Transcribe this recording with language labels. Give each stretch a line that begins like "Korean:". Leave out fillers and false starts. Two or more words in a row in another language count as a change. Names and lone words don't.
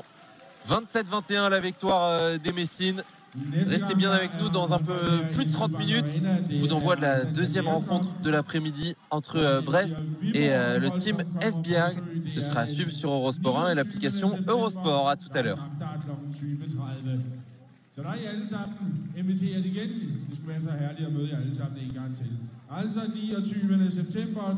French: 27-21 la victoire des Messines. Restez bien avec nous dans un peu plus de 30 minutes. Coup d'envoi de la deuxième rencontre de l'après-midi entre Brest et le team Esbjerg. Ce sera à suivre sur Eurosport 1 et l'application Eurosport. À tout à l'heure.
Danish: Så der er I alle sammen inviteret igen. Det skulle være så herligt at møde jer alle sammen en gang til. Altså 29. september kl.